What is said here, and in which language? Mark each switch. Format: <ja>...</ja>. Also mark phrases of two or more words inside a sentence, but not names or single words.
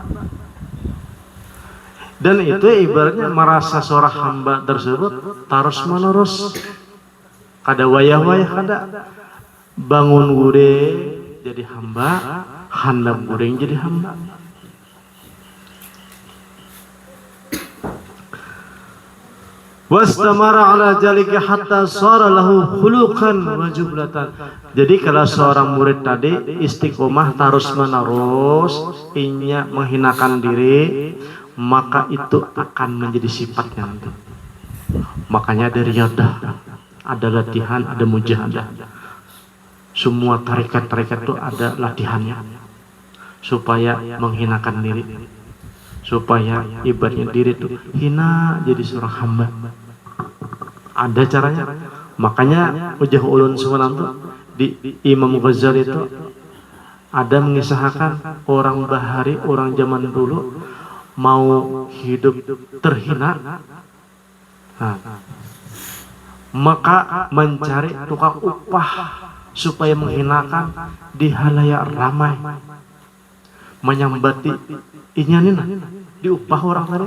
<bjn>Dan itu ibaratnya merasa seorang hamba tersebut terus menerus, kada wayah-wayah kada bangun gure jadi hamba, handap gure jadi hamba.</bjn> <ar>واستمر على ذلك حتى صار له خلقا وجبلة.</ar> <bjn>Jadi kalau seorang murid tadi istiqomah terus menerus, inya menghinakan diri, maka itu akan menjadi sifatnya nanti. Makanya ada riyadah, ada latihan, ada mujahadah. Semua tarekat-tarekat itu ada latihannya supaya menghinakan diri, supaya ibaratnya diri itu hina jadi seorang hamba. Ada caranya. Makanya Ujah Ulun Sumenang itu di Imam Ghazali itu ada mengisahkan orang bahari, orang zaman dulu mau hidup terhina, nah, maka mencari tukang upah supaya menghinakan di halayak ramai, menyambati inyanina diupah orang tadi.</bjn>